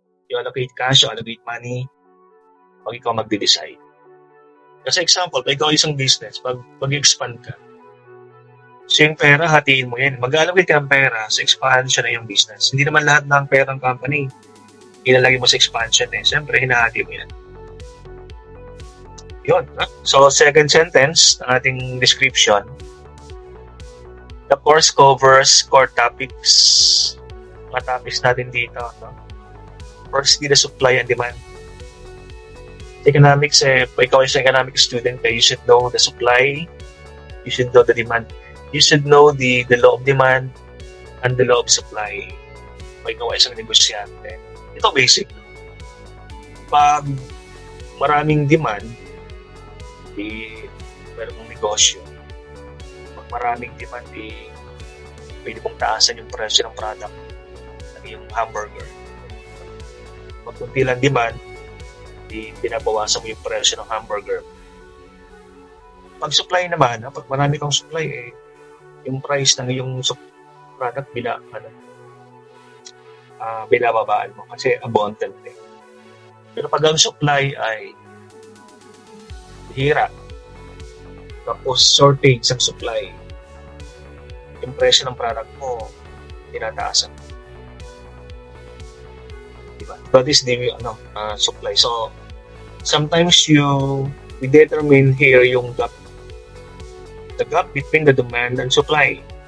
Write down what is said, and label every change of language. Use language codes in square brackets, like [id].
[en] You allocate cash, you allocate money, [tl] pag ikaw magde-decide. Kasi example, pag ikaw isang business, pag mag-expand ka, so yung pera, hatiin mo yan. Mag-allocate ka ng pera sa expansion ng iyong business. Hindi naman lahat ng pera ng company ilalagay mo sa expansion eh. Siyempre, hinahati mo yan. Yun. [en] So, second sentence [tl] ng ating [en] description. The course covers core topics. [tl] Mga topics natin dito. [en] No? Firstly, the supply and demand. Economics, pag ikaw is an economic student, you should know the supply, you should know the demand. You should know the law of demand and the law of supply. [tl] Pag ikaw ay isang negosyante. Ito basic. Pag maraming demand, meron mong negosyo. Pag maraming demand, pwede mong taasan yung presyo ng product, yung hamburger. Pag kunti lang demand, pinabawasan mo yung presyo ng hamburger. Pag supply naman, pag marami kang supply, yung price ng yung product binababaan mo kasi abundant eh. Pero pag ang supply ay hira, tapos shortage ng supply, yung presyo ng product mo tinataasan. Diba? [en] That is the supply. So sometimes we determine here [tl] yung [en] the gap between the demand and supply.